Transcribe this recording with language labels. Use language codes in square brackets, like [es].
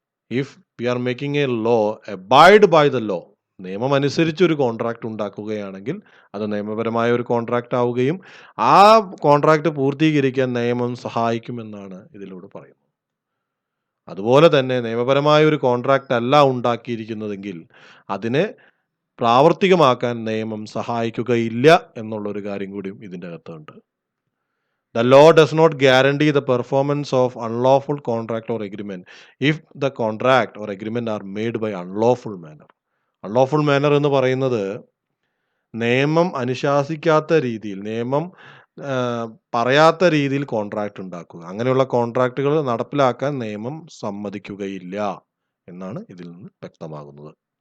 [en] if we are making a law, abide by the law, [ml] നിയമം അനുസരിച്ച് ഒരു contract ഉണ്ടാക്കുകയാണെങ്കിൽ അത് നിയമപരമായ ഒരു കോൺട്രാക്ട് ആവുകയും ആ കോൺട്രാക്ട് പൂർത്തീകരിക്കാൻ നിയമം സഹായിക്കുമെന്നാണ് ഇതിലൂടെ പറയുന്നത്. അതുപോലെ തന്നെ നിയമപരമായ ഒരു കോൺട്രാക്ട് അല്ല ഉണ്ടാക്കിയിരിക്കുന്നതെങ്കിൽ അതിനെ പ്രാവർത്തികമാക്കാൻ നിയമം സഹായിക്കുകയില്ല എന്നുള്ളൊരു കാര്യം കൂടിയും ഇതിൻ്റെ അകത്തുണ്ട്. [en] The law does not guarantee the performance of unlawful contract or agreement if the contract or agreement are made by unlawful manner. [ml] Unlawful manner എന്ന് പറയുന്നത് നിയമം അനുശാസിക്കാത്ത രീതിയിൽ, നിയമം പറയാത്ത രീതിയിൽ കോൺട്രാക്ട് ഉണ്ടാക്കുക. അങ്ങനെയുള്ള കോൺട്രാക്റ്റുകൾ നടപ്പിലാക്കാൻ നിയമം സമ്മതിക്കുകയില്ല എന്നാണ് ഇതിൽ നിന്ന് വ്യക്തമാകുന്നത്.